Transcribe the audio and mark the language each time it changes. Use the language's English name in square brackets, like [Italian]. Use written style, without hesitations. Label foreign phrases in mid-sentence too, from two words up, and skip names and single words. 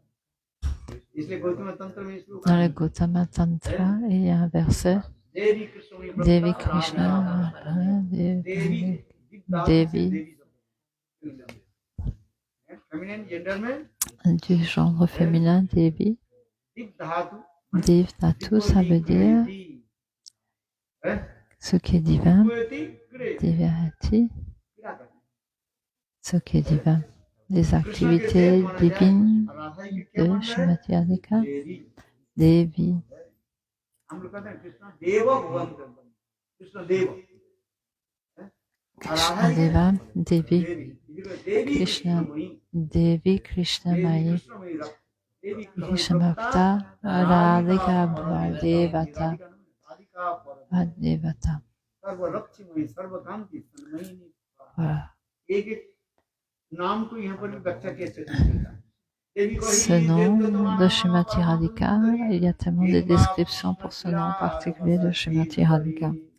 [French] Dans le Gautama Tantra, il y a un verset, Devi Krishna, Devi, du genre féminin, Devi. [Sanskrit] Dev Dhatu, [French] ça veut dire ce qui est divin, Divyati, ce qui est divin. Les activités divines de Srimati Radhika, Devi. Krishna Deva, Devi, Krishna Devi, Krishna Mai, Krishna Bhakta, Radhika Devata, Devata. Voilà. Ce nom de Srimati Radhika, il y a tellement de descriptions pour ce nom particulier de Srimati Radhika.